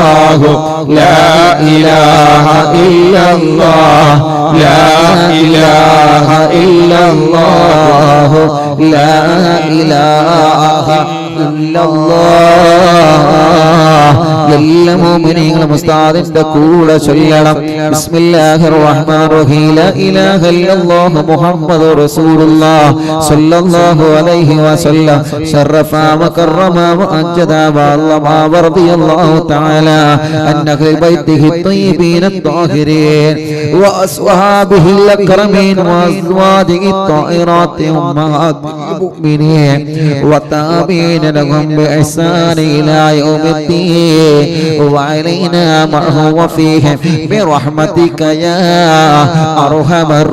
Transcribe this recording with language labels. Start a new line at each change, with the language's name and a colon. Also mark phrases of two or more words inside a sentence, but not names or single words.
Arabic: الله لا إله إلا الله لا إله إلا الله لا إله إلا الله
Malayalam: എല്ലാ മുഅ്മിനീങ്ങളും ഉസ്താദിന്റെ കൂടെ
Arabic: ചൊല്ലണം بسم الله الرحمن الرحيم لا إله إلا الله محمد رسول الله صلى الله عليه وسلم شرف وكرم ومجد وعلم ورضي الله تعالى عن أهل بيته الطيبين الطاهرين وأصحابه الأكرمين وأزواجه الطاهرات أمهات المؤمنين والتابعين لهم بإحسان إلى يوم الدين وعلينا معهم وفيهم برحمتك يا أرحم